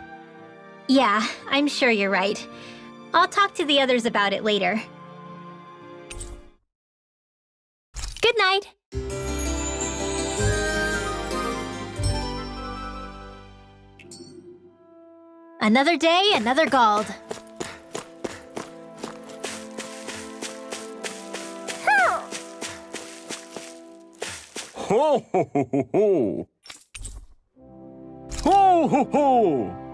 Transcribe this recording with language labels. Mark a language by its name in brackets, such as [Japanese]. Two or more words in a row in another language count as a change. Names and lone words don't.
[English] Yeah, I'm sure you're right. I'll talk to the others about it later. Good night. Another day, another Gald. Ho ho ho ho ho! Ho ho ho!